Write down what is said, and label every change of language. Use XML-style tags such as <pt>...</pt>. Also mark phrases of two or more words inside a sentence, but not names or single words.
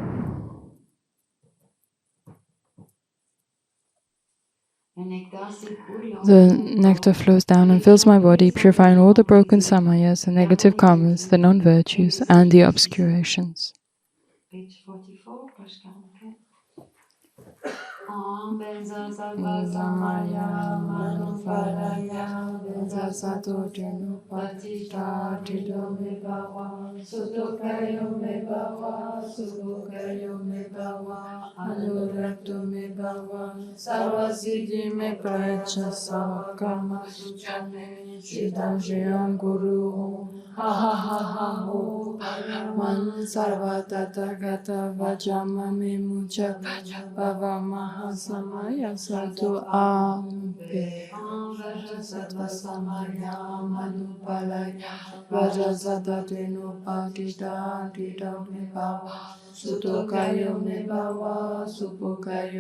<en>The nectar flows down and fills my body, purifying all the broken samayas, the negative karmas, the non-virtues, and the obscurations. Page 44, page 44.</en> <sa>Om benza sattva samaya manupalaya benza sato janupatita trido me bhava sutokayo me bhava sutokayo me bhava anurakto me bhava sarvasiddhi me prayacha savakama suchame siddham sheyam guru ha ha ha ha ho man sarvatata gata vajama me mucha bhava mahasamaya sadhu ampe Vajrasattva samaya manupalaya Vajrasattva tenupatita tita me bhava sutokayo me bhava supokayo</sa>